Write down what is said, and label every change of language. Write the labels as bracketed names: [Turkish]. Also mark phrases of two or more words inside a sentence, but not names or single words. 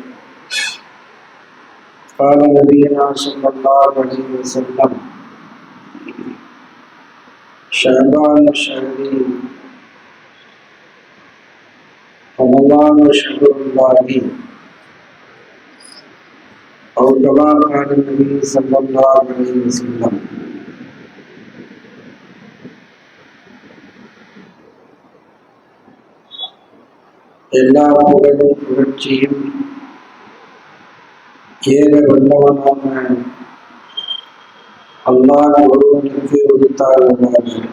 [Arabic] قال نبينا صلى الله عليه وسلم شعبان شهري رمضان شهر الله أو كما قال النبي صلى الله عليه وسلم. [Tamil] எல்லா புகழும் புகழ்ச்சியும் ஏக வல்லவனான அல்லாஹ் ஒருவனுக்கு உரித்தாகுவதாக.